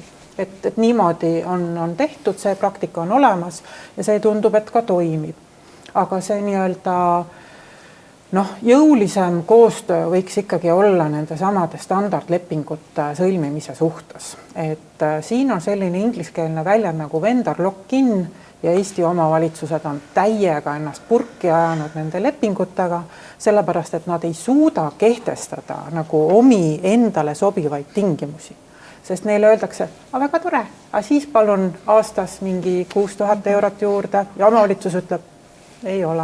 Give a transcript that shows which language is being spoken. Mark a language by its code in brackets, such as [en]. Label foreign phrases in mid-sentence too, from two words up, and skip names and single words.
[et] Et niimoodi on tehtud, see praktika on olemas ja see tundub, et ka toimib. Aga see nii-öelda jõulisem koostöö võiks ikkagi olla nende samade standardlepingute sõlmimise suhtes. Et siin on selline ingliskeelne väljend nagu [en] vendor lock-in [et] ja Eesti omavalitsused on täiega ennast purki ajanud nende lepingutega, sellepärast, et nad ei suuda kehtestada nagu omi endale sobivaid tingimusi. Sest neile öeldakse, väga tore, aga siis palun aastas mingi 6000 eurot juurde ja omavalitsus ütleb, ei ole.